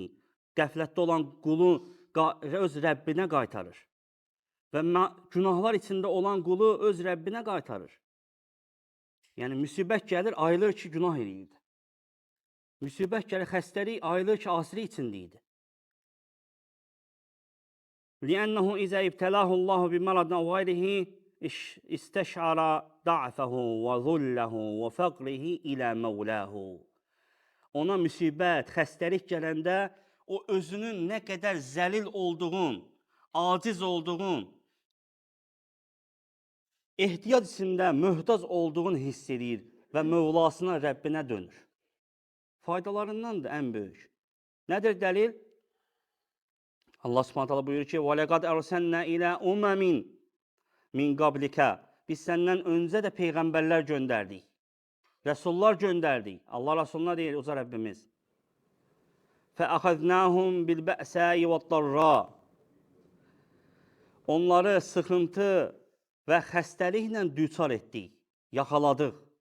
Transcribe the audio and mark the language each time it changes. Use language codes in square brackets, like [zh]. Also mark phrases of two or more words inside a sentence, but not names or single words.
[az] Qəflətdə olan qulu öz Rəbbinə qaytarır. Və günahlar içində olan qulu öz Rəbbinə qaytarır. Yəni, müsibət gəlir, ayılır ki, günah eləyirdi. Müsibət gəlir, xəstəlik, ayılır ki, asilik içindeydi. [ar] لِأَنَّهُ إِذَا اِبْتَلَاهُ اللّٰهُ بِمَرَضٍ أَوْ غَيْرِهِ اِسْتَشْعَرَ ضَعْفَهُ وَذُلَّهُ وَفَقْرِهِ إِلَى مَوْلَاهُ. [az] Ona müsibət, xəstəlik gələndə o özünün nə qədər zəlil olduğun, aciz olduğun, ehtiyac içində möhtac olduğun hiss edir. və Mövlasına, Rəbbinə dönür. Faydalarından da ən böyük. Nədir dəlil? Allah [ar] سبحانه تعالى [az] buyurur ki: [ar] "ولقد أرسلنا إلى أمم من قبلك." [az] Biz səndən öncə də peyğəmbərlər göndərdik. Rəsullar göndərdik. Allah Rəsuluna deyir uca Rəbbimiz. [ar] "فأخذناهم بالبأساء والضراء." [az] Onları sıxıntı və xəstəliklə düçar etdik, yaxaladıq.